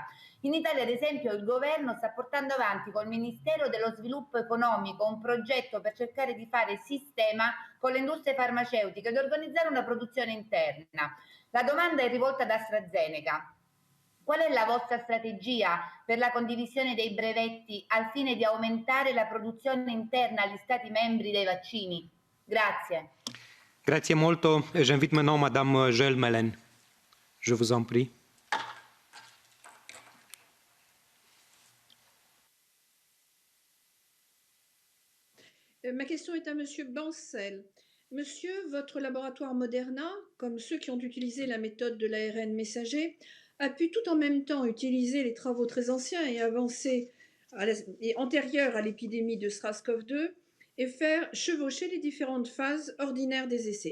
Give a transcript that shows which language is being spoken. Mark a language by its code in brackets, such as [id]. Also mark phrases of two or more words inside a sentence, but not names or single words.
[it] In Italia, ad esempio, il governo sta portando avanti col Ministero dello Sviluppo Economico un progetto per cercare di fare sistema con le industrie farmaceutiche ed organizzare una produzione interna. La domanda è rivolta ad AstraZeneca. Qual è la vostra strategia per la condivisione dei brevetti al fine di aumentare la produzione interna agli Stati membri dei vaccini? Grazie. Grazie molto. [fr] J'invite maintenant Madame Joëlle Melen. Je vous en prie. Ma question est à Monsieur Bancel. Monsieur, votre laboratoire Moderna, comme ceux qui ont utilisé la méthode de l'ARN messager, a pu tout en même temps utiliser les travaux très anciens et avancés et antérieurs à l'épidémie de SARS-CoV-2 et faire chevaucher les différentes phases ordinaires des essais.